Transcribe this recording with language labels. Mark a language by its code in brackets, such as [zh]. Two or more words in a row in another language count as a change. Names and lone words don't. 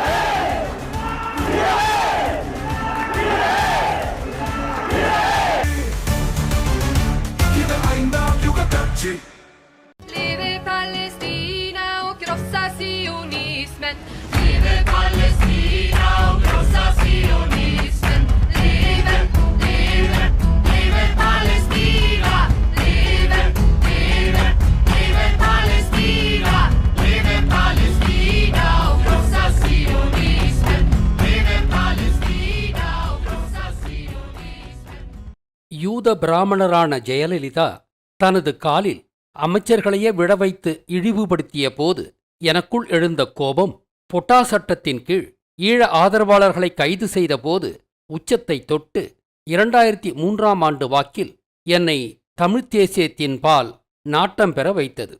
[sv] Leve Palestina och krossa sionismen. Leve Palestina och krossa sionismen. Leve, leve, leve Palestina. Leve, leve, leve Palestina. Leve Palestina och krossa sionismen. Leve Palestina och krossa sionismen. [ta] யூத பிராமணரான ஜெயலலிதா தனது காலில் அமைச்சர்களையே விழ வைத்து இழிவுபடுத்திய போது எனக்குள் எழுந்த கோபம் பொட்டா சட்டத்தின் கீழ் ஈழ ஆதரவாளர்களை கைது செய்த போது உச்சத்தை தொட்டு 2003ஆம் ஆண்டு வாக்கில் என்னை தமிழ்த் தேசியத்தின் பால் நாட்டம் பெற வைத்தது.